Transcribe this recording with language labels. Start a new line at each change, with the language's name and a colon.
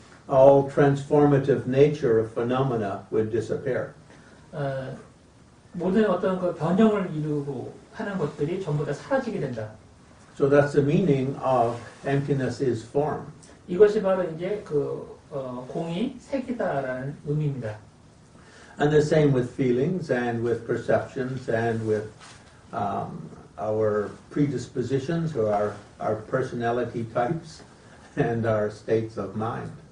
English: All transformative nature of phenomena would disappear.
Korean: 모든 어떤 그 변형을 이루고 하는 것들이 전부 다 사라지게 된다.
English: So that's the meaning of emptiness is form.
Korean: 이것이 바로 이제 공이 색이다라는 의미입니다.
English: And the same with feelings and with perceptions and with our predispositions or our personality types and our states of mind.